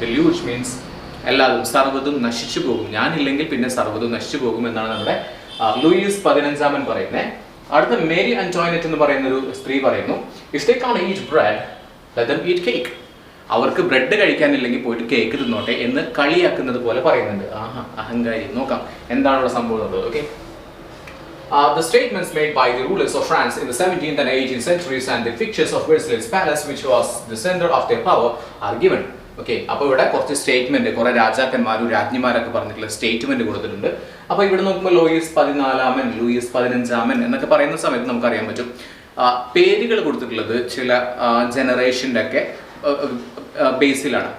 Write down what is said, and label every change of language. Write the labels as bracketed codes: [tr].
[ml] ഡെലൂജ് means എല്ലാതും സർവ്വതും നശിച്ചു പോകും, ഞാനില്ലെങ്കിൽ പിന്നെ സർവ്വതും നശിച്ചു പോകും എന്നാണ് നമ്മുടെ ലൂയിസ് 15 പറയുന്നത്. അടുത്ത മേരി അന്റോയിനറ്റ് എന്ന് പറയുന്ന ഒരു സ്ത്രീ പറയുന്നു, [en] If they can't eat bread let them eat cake. [ml] അവർക്ക് ബ്രെഡ് കഴിക്കാനില്ലെങ്കിൽ പോയിട്ട് കേക്ക് തിന്നോട്ടെ എന്ന് കളിയാക്കുന്നത് പോലെ പറയുന്നുണ്ട്. ആഹാ, അഹങ്കാരി. നോക്കാം എന്താണ് ഇവിടെ സംഭവം ഉള്ളത്. [en] Okay, the statements made by the rulers of France in the 17th and 18th centuries and the pictures of Versailles Palace, which was the center of their power, are given. [ml] Okay, അപ്പോൾ ഇവിടെ കുറച്ച് statement, കുറെ രാജാക്കന്മാരും രാജ്ഞിമാരൊക്കെ പറഞ്ഞിട്ടുള്ള statement കൊടുത്തിട്ടുണ്ട്. അപ്പോൾ ഇവിടെ നോക്കുമ്പോൾ ലൂയിസ് 14 ലൂയിസ് 15 എന്നൊക്കെ പറയുന്ന സമയത്ത് നമുക്കറിയാൻ പറ്റും പേരുകൾ കൊടുത്തിട്ടുള്ളത് ചില ജനറേഷൻ്റെ ഒക്കെ ബേസിലാണ്.